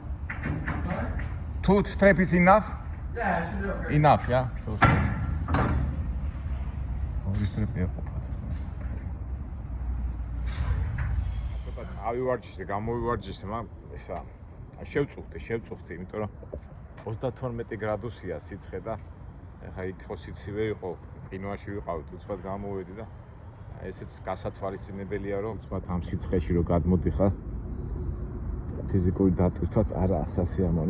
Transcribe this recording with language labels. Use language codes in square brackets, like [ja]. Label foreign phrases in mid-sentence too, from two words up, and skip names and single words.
[en] Two strip is enough? Yeah, it should be okay. Enough, yeah? Two strip. [ka] ორი strip ეყოფათ. ცოტა წავივარჯიშე, გამოვივარჯიშე, მაგრამ ესა შევწუხდი, იმიტომ რომ 32 გრადუსია სიცხე და ეხა იქ ხო სიცივე იყო, ყინვაში ვიყავით, უცბად გამოვედი და ესეც გასათვალისწინებელია, რომ უცბად ამ სიცხეში რო გადმოდიხარ ფიზიკური დატვირთვაც არა სასიამოვნო.